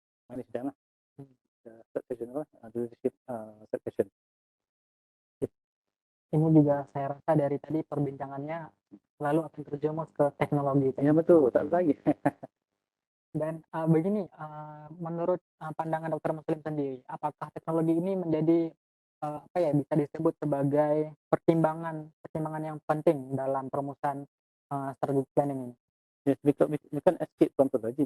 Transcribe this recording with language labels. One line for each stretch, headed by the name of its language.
English: Manage them lah. Succession leadership succession.
Malay: Ini juga saya rasa dari tadi perbincangannya selalu akan terjemus ke teknologi. Ya betul, tak lagi. Dan begini, menurut pandangan Dokter Muslim sendiri, apakah teknologi ini menjadi bisa disebut sebagai pertimbangan yang penting dalam perumusan strategic planning ini?
English: Yes, because we can escape from technology.